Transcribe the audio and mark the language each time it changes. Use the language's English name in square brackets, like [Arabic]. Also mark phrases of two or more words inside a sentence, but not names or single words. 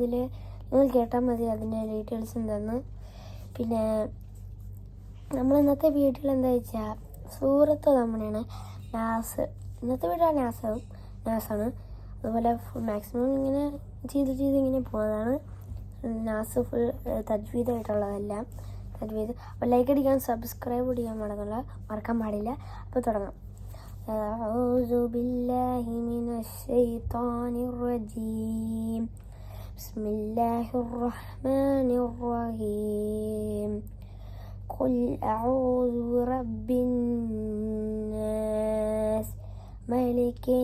[Malayalam] അതിൽ നിങ്ങൾ കേട്ടാൽ മതി അതിൻ്റെ ഡീറ്റെയിൽസ് എന്താന്ന്. പിന്നെ നമ്മൾ ഇന്നത്തെ വീഡിയോയിൽ എന്താ വെച്ചാൽ സൂറത്ത് തമ്മനെയാണ് നാസ്. ഇന്നത്തെ വീഡിയോ നാസാണ്. അതുപോലെ മാക്സിമം ഇങ്ങനെ ചെയ്ത് ഇങ്ങനെ പോകുന്നതാണ്. നാസ് ഫുൾ തജ്വീദായിട്ടുള്ളതെല്ലാം തജ്വീദ്. അപ്പോൾ ലൈക്ക് അടിക്കാൻ സബ്സ്ക്രൈബ് ചെയ്യാൻ മറക്കാൻ പാടില്ല. അപ്പോൾ തുടങ്ങാം. [Arabic] أعوذ بالله من الشيطان الرجيم بسم الله الرحمن الرحيم قل أعوذ برب الناس ملك